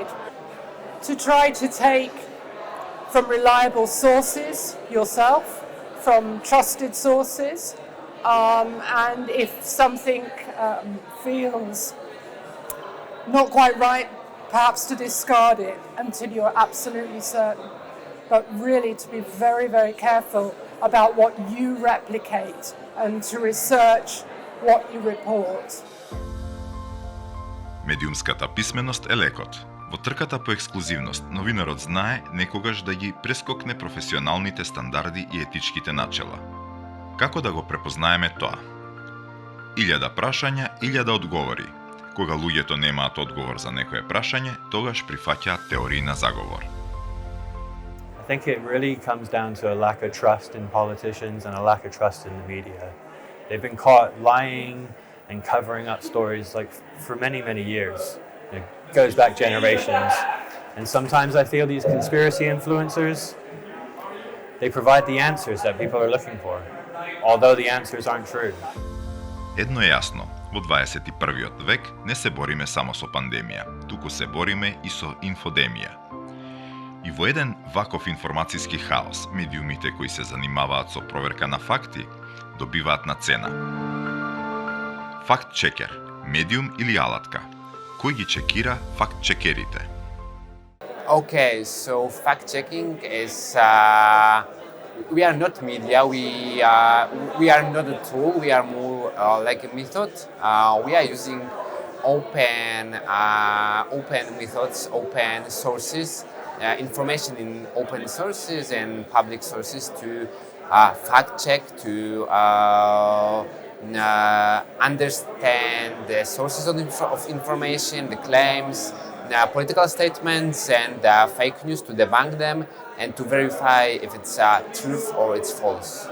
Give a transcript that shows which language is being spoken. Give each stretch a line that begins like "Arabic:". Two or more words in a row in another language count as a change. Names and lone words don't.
English: To try to take from reliable sources yourself, from trusted sources, and if something feels not quite right, perhaps to discard it until you're absolutely certain, but really to be very, very careful about what you replicate and to research what you report.
Macedonian: Медиумската писменост е лекот. Во трката по ексклузивност, новинарот знае некогаш да ги прескокне професионалните стандарди и етичките начела. Како да го препознаеме тоа? 1000 прашања, 1000 одговори. Кога луѓето немаат одговор за некое прашање, тогаш прифаќаат теории на заговор.
English: I think it really comes down to a lack of trust in politicians and a lack of trust in the media. They've been caught lying and covering up stories like for many, many years. It goes back generations. And sometimes I feel these conspiracy influencers, they provide the answers that people are looking for, although the answers aren't true.
Macedonian: Едно е јасно. Во 21. век не се бориме само со пандемија, туку се бориме и со инфодемија. И во еден ваков информацијски хаос, медиумите кои се занимаваат со проверка на факти, добиваат на цена. Факт-чекер, медиум или алатка? Кој ги чекира факт-чекерите?
English: Okay, so fact-checking is we are not media. We are not a tool. We are more like a method. We are using open methods, open sources, information in open sources and public sources to fact check, to understand the sources of information, the claims, the political statements and fake news, to debunk them and to verify if it's truth or it's false.